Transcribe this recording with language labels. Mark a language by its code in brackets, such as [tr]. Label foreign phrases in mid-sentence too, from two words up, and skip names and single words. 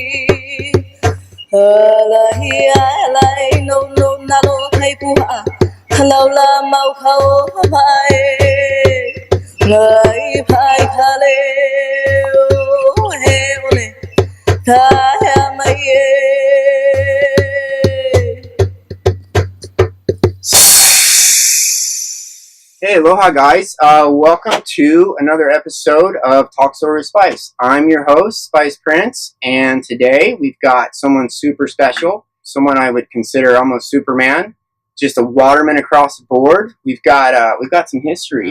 [haw] alahi ale no nalo kaipuha, halaula mau kau mai, ngai pai kale ohe ole. [en] Hey, aloha guys. Welcome to another episode of Talk Story with Spice. I'm your host, Spice Prince, and today we've got someone super special, someone I would consider almost Superman, just a waterman across the board. We've got some history.